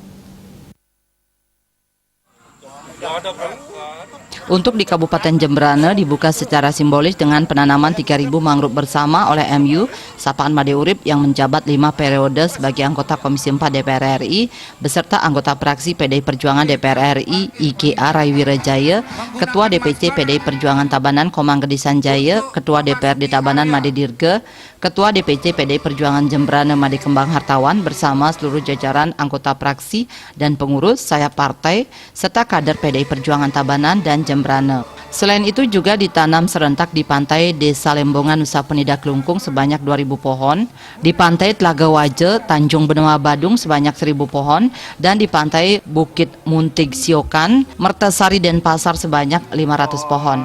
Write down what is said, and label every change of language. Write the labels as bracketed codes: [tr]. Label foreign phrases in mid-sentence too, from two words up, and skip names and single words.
[id] Untuk di Kabupaten Jembrana dibuka secara simbolis dengan penanaman 3.000 mangrove bersama oleh MU Sapaan Imade Urip yang menjabat 5 periode sebagai anggota Komisi 4 DPR RI beserta anggota fraksi PDI Perjuangan DPR RI IKA Raiwira Jaya, Ketua DPC PDI Perjuangan Tabanan Komang Gedi Sanjaya, Ketua DPRD Tabanan Made Dirga, Ketua DPC PDI Perjuangan Jembrana Made Kembang Hartawan bersama seluruh jajaran anggota fraksi dan pengurus sayap partai serta kader PDI Perjuangan Tabanan dan Jembrana. Selain itu juga ditanam serentak di pantai Desa Lembongan Nusa Penida Klungkung sebanyak 2.000 pohon, di pantai Tlaga Waje, Tanjung Benua Badung sebanyak 1.000 pohon, dan di pantai Bukit Muntig Siokan, Mertasari Denpasar sebanyak 500 pohon.